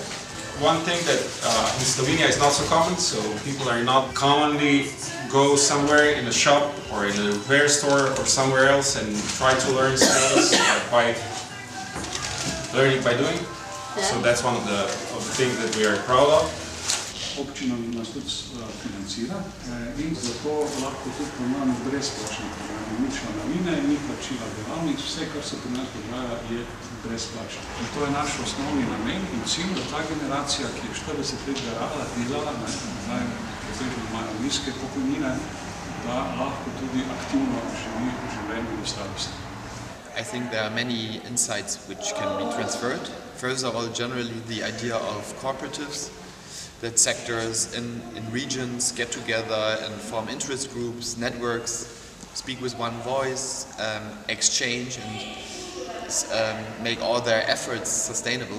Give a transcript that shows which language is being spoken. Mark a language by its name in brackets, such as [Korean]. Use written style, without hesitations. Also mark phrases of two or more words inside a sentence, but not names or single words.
[English] One thing that in Slovenia is not so common, so people are not commonly go somewhere in a shop or in a bear store or somewhere else and try to learn skills by learning by doing. So that's one of the things that we are proud of. [Slovenian] Občina nas tudi financira in zato lahko tudi imamo brezplačne programe, ni članarine, ni plačila delavnic, vse, kar se pri nas dogaja, je brezplačno. In to je naš osnovni namen in cilj, da ta generacija, ki je 40 let garala, delala, zdaj imajo nizke pokojnine, da lahko tudi aktivno živi življenje v starosti. [English] I think there are many insights which can be transferred. First of all, generally the idea of cooperatives, that sectors in regions get together and form interest groups, networks, speak with one voice, exchange and make all their efforts sustainable.